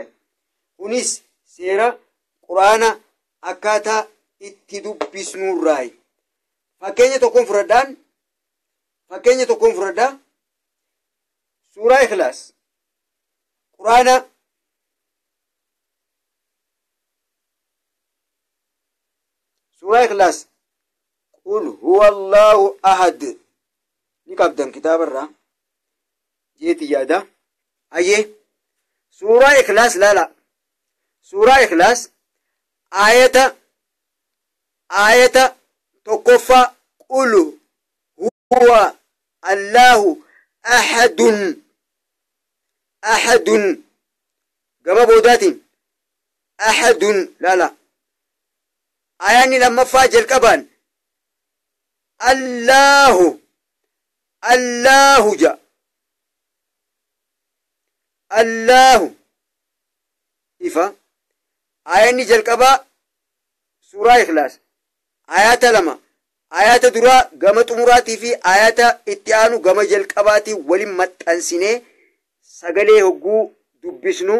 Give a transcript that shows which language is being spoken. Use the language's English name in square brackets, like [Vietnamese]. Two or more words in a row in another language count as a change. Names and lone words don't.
[Oromo] Kunis seera quraanaa akkaataa itti dubbisnurraa. Fakkeenya tokkoon fudhadhaa. Suuraa Ikhlaas. Quraana suuraa Ikhlaas. [Arabic] قل هو الله أحد. [Oromo] Ni qabdan kitaabarraa. Jeeti yaada. Ayyee. Suuraa Ikhlaas laala. Suuraa Ikhlaas ayata tokkoffaa [Arabic] قل هو الله أحدٌ [Oromo] gama boodaatiin ahadun laala. Ayaanni lammaffaa jalqabaan Allahu ja. Allahu ifa. Ayaanni jalqabaa suuraa Ikhlaas ayata lama ayata duraa gama xumuraatii fi ayata itti aanu gama jalqabaatii waliin maxxansinee sagalee hogguu dubbisnu.